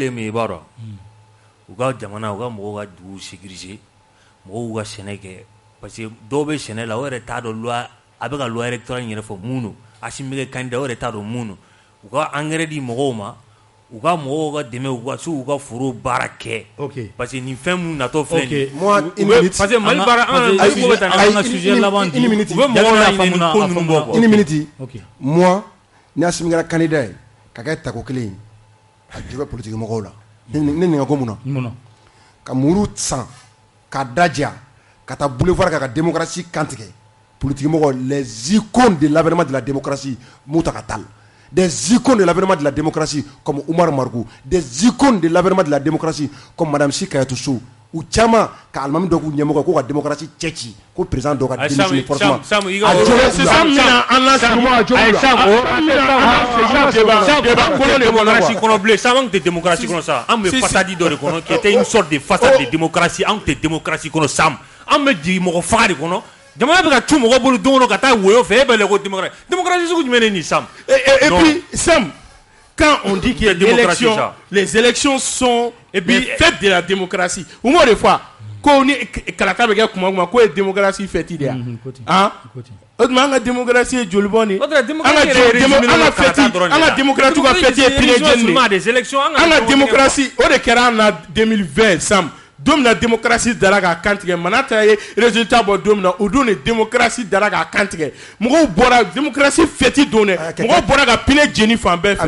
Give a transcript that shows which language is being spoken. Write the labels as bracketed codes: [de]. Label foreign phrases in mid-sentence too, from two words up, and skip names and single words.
[bm] ye min ye i b'a dɔn u ka jamana u ka mɔgɔw ka dugu sécuriser mɔgɔw ka sɛnɛ kɛ [fr] parce que [bm] dɔw bɛ sɛnɛ la o yɛrɛ t'a dɔn loi a bɛ ka [fr] loi électorale [bm] yɛrɛ fɔ mun don Assimi bɛ kɛ candidat o yɛrɛ t'a dɔn mun don u ka engrais di mɔgɔw ma u ka mɔgɔw ka dɛmɛ u ka se u ka foro baara kɛ [fr] parce que [bm] nin fɛn mun natɔ filɛ [fr] parce que [bm] Mali baara an ka sujet laban di u bɛ mɔgɔw laɲinɛ ko ninnu bɔ [fr] une minute moi [bm] ni Assimi kɛra candidat ye ka kɛ tako kelen ye a jɔ bɛ politique mɔgɔw la ne nin ko mun na ka muru san ka daja ka taa boulevard ka démocratie kantigɛ politique mɔgɔw [fr] les icônes de l'avènement de la démocratie [bm] Mouta Katal [fr] des icônes de l'avènement de la démocratie comme [bm] Oumar Margou [fr] des icônes de l'avènement de la démocratie comme [bm] Madame Si Kayatou Sow u caman ka alimami dɔ k'u ɲɛmɔgɔ ko ka démocratie cɛci ko président dɔ ka [fr] démissionner forcément [bm] démocratie kɔnɔ sa an bɛ façade dɔ de kɔnɔ [fr] qui était une sorte de façade de démocratie [bm] an tɛ démocratie kɔnɔ Sam an bɛ jigin mɔgɔ faga de kɔnɔ jamana bɛ ka cu mɔgɔ bolo don o don ka taa woyo fɛ e bɛ lɛ ko démocratie sugu jumɛn de nin Sam [fr] et puis Sam quand on dit qu'il y a les élections sont les fêtes de la démocratie. Au moins des fois, quand on est [bm] kalaka bɛ kɛ kuma ko ye [fr] démocratie fête de [bm] ya. O tuma an ka démocratie ye joli bɔ ni? An ka démocratie ka fête ye pinɛ jɛni de. An ka démocratie o de kɛra an na 2020 Sam. Don min na démocratie dara k'a kantigɛ Manata ye résultat bɔ don min na o don de démocratie dara k'a kantigɛ mɔgɔw bɔra démocratie fêti don dɛ mɔgɔw bɔra ka pinɛ jeni fan bɛɛ fɛ.